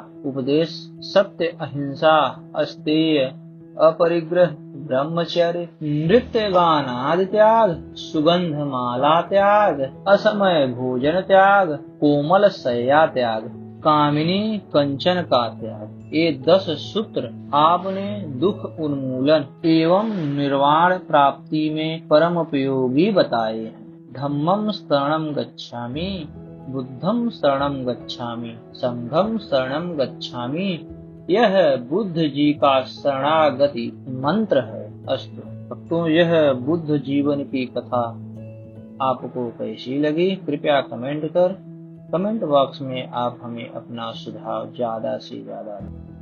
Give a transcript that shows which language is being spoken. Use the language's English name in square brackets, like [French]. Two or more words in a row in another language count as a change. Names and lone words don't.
[Hindi] उपदेश सत्य, अहिंसा, अस्तेय, अपरिग्रह, ब्रह्मचर्य, नृत्य गान आदि त्याग, सुगंध माला त्याग, असमय भोजन त्याग, कोमल शय्या त्याग, कामिनी कंचन का त्याग, ये 10 सूत्र आपने दुख उन्मूलन एवं निर्वाण प्राप्ति में परम उपयोगी बताए हैं। [Pali] धम्मं शरणं गच्छामि, बुद्धं शरणं गच्छामि, संघं शरणं गच्छामि, [Hindi] यह बुद्ध जी का शरणागति मंत्र है। अस्तु भक्तों, यह बुद्ध जीवन की कथा आपको कैसी लगी, कृपया [English] comment box [Hindi] में आप हमें अपना सुझाव ज्यादा से ज्यादा